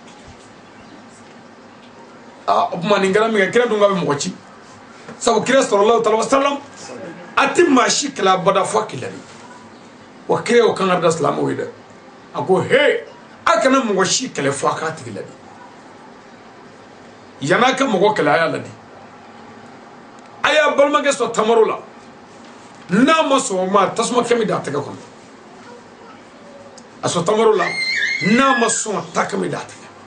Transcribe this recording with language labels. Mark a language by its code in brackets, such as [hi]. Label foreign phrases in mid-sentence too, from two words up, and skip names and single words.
[bm] o tuma nin kɛra min kɛ kira dun ka bɛ mɔgɔ ci sabu kira [ar] صلى الله عليه وسلم [bm] a tɛ maa si kɛlɛ abada fo a kɛlɛli wa kira y'o kan ka da silamɛw ye dɛ a ko he a kana mɔgɔ si kɛlɛ fo a k'a tigi ladi yan'a ka mɔgɔ kɛlɛ a y'a ladi a y'a balimakɛ sɔrɔ tamaro la n'a ma sɔn o ma tasuma kɛmɛ d'a tɛgɛ kɔnɔ a sɔrɔ tamaro la n'a ma sɔn ta kɛmɛ d'a tɛgɛ